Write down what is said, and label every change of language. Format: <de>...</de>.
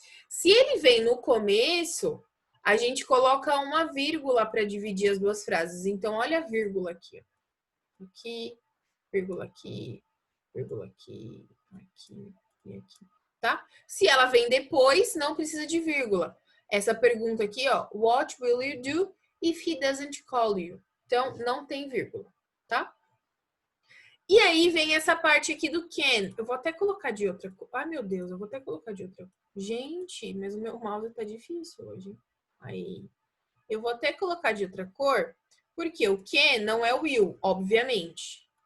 <pt>Se ele vem no começo, a gente coloca uma vírgula para dividir as duas frases. Então, olha a vírgula aqui. Aqui, vírgula aqui, vírgula aqui, aqui e aqui, tá? Se ela vem depois, não precisa de vírgula. Essa pergunta aqui, ó,</pt> <en>what will you do if he doesn't call you?</en> <pt>Então, não tem vírgula, tá? E aí vem essa parte aqui do can. Eu vou até colocar de outra cor. Ai, meu Deus, eu vou até colocar de outra cor. Gente, mas o meu mouse tá difícil hoje. Aí, eu vou até colocar de outra cor, porque o can não é o will, obviamente.</pt>